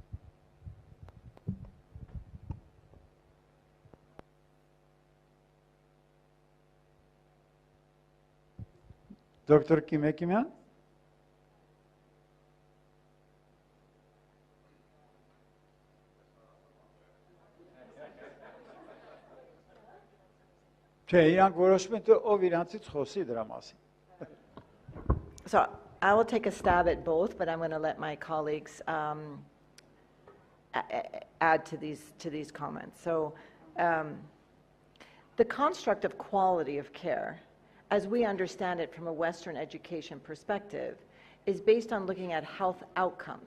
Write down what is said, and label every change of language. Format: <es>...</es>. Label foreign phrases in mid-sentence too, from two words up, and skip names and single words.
<hy>Դոկտոր Կիմեկիմյան։ Չէ, իրանք որոշում են ով իրանցից խոսի դրա մասին։</hy> <en>So I will take a stab at both, but I'm going to let my colleagues add to these comments. So the construct of quality of care, as we understand it from a Western education perspective, is based on looking at health outcomes.</en>